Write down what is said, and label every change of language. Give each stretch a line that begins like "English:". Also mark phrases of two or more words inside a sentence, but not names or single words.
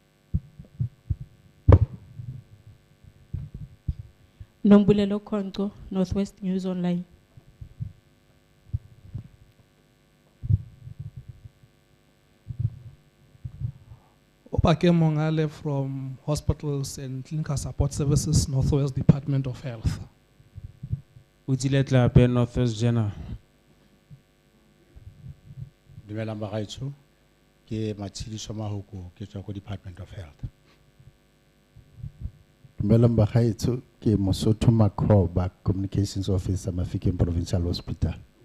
English: Nombulelo Konko, Northwest News Online.
Tswana: Opake Mongale
English: from Hospitals and Clinical Support Services, Northwest Department of Health.
Tswana: Utiletla pe Northwest Jena. Dumela magaetsho ke Matshidiso Mahoko ke tswa go Department of Health. Dumelang bagaetsho ke Mosotho Makhoba,
English: Communications Officer
Tswana: Mafikeng Provincial Hospital.